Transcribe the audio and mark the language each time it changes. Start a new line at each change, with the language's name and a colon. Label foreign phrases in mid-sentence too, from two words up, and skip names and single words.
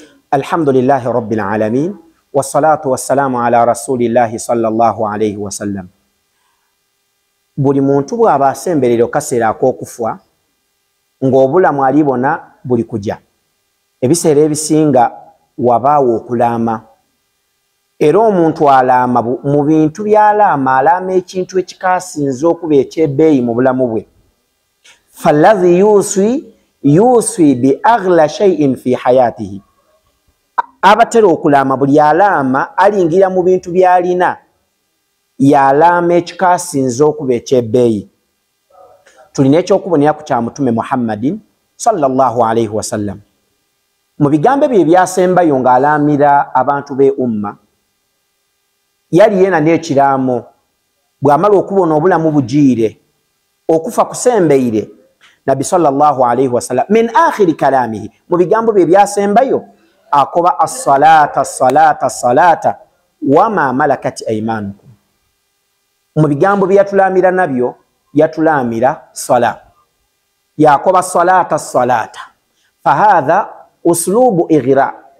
Arabic: الحمد لله رب العالمين، والصلاة والسلام على رسول الله صلى الله عليه وسلم.
Ganda: Buli muntu bw'aba asemberera kaseera ak'okufa ng'obulamu alibona buli kujja. Ebiseera ebisinga wabaawo okulaama. Era omuntu alaama mu bintu by'alaama alaama ekintu ekikaasinze okuba ekyebbeeyi mu bulamu bwe.
Arabic: فالذي يوصي بأغلى شيء في حياته.
Ganda: Abatera okulaama buli alaama alingira mu bintu by'alina yalaama ekikaasinze okuba ekyebbeeyi. Tulina ekyokubonera ku kya Mutume Muhammadin
Arabic: صلى الله عليه وسلم.
Ganda: Mu bigambo bye ebyasembayo ng'alaamira abantu be umma, yali yena n'ekiraamo bw'amala okubona obulamu bugiire okufa kusembeire.
Arabic: النبي صلى الله عليه وسلم من آخر كلامه,
Ganda: mu bigambo bye ebyasembayo akoba
Arabic: الصلاة وما ملكت أيمانكم.
Ganda: Mu bigambo bye yatulaamira nabyo yatulaamira sala.
Arabic: Yakoba الصلاة فهذا أسلوب إغراء.